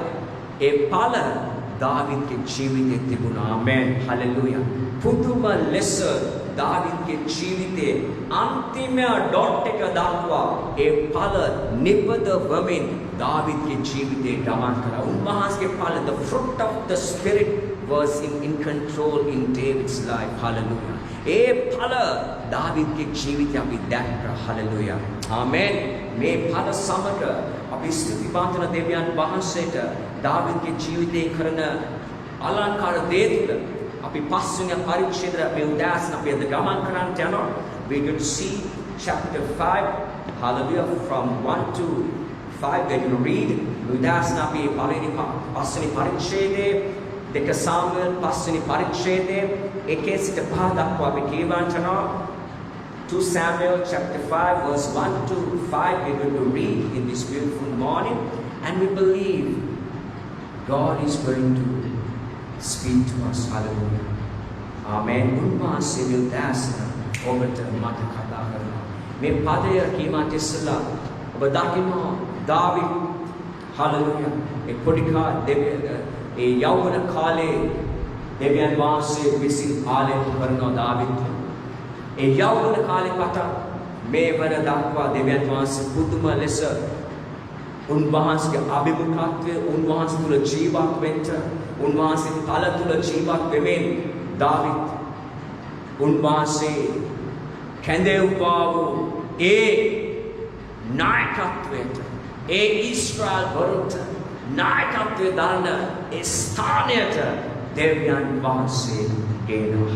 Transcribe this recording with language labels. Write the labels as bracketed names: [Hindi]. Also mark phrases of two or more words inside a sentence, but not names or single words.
[Sinhala] ඒ ඵල දාවිද්ගේ ජීවිතේ තිබුණා. ආමෙන්. හලෙලූයා. පුදුම ලෙස දාවිද්ගේ ජීවිතේ අන්තිම ඩොට් එක දක්වා ඒ ඵල නිපද වමින් දාවිද්ගේ ජීවිතේ ගමන් කරා. උන්වහන්සේගේ ඵල [English] the fruit of the spirit was in control in David's life. Hallelujah. [Sinhala] ඒ ඵල දාවිද්ගේ ජීවිතය අපි දැක්කා. හලෙලූයා. ආමෙන්. මේ ඵල සමග අපි ස්තුති පාත්‍ර දෙවියන් වහන්සේට දාවිද්ගේ ජීවිතේ කරන අලංකාර දේ තුළ අපි පස්වෙනි පරිච්ඡේදය මේ උදෑසන අපි අද ගමන් කරන්න යනවා. [English] We going to see chapter 5. Hallelujah. From 1 to 5 we're going to read. [Sinhala] උදෑසන අපි පස්වෙනි පරිච්ඡේදයේ දෙක සාමුවෙල් පස්වෙනි පරිච්ඡේදයේ 1 සිට 5 දක්වා අපි කියවන්න යනවා. [English] 2 Samuel chapter 5 verse 1 to 5 we're going to read in this beautiful morning, and we believe God is going to speak to us. Hallelujah. Amen. [Sinhala] උන්වහන්සේ will දැසන ඔබට මට කතා කරනවා. මේ පදය කීමට ඉස්සෙල්ලා ඔබ දකිනවා දාවිද් hallelujah ඒ පොඩි ඒ යෞවන කාලේ දෙවියන් වහන්සේ විසින් ආලේප කරනවා දාවිද්. ඒ යෞවන කාලේ පටන් මේ වන දක්වා දෙවියන් වහන්සේ පුදුම ලෙස උන්වහන්සේගේ අභිමුඛත්වය උන්වහන්සේ තුළ ජීවත් වෙන්න උන්වහන්සේ ඵල තුළ ජීවත් වෙමින් දාවිද් උන්වහන්සේ කැඳෙව්වා වූ ඒ නායකත්වයට ඒ ඊශ්‍රායල් වරුන්ට නායකත්වය දරන ඒ ස්ථානයට දෙවියන් වහන්සේ ගේනවා.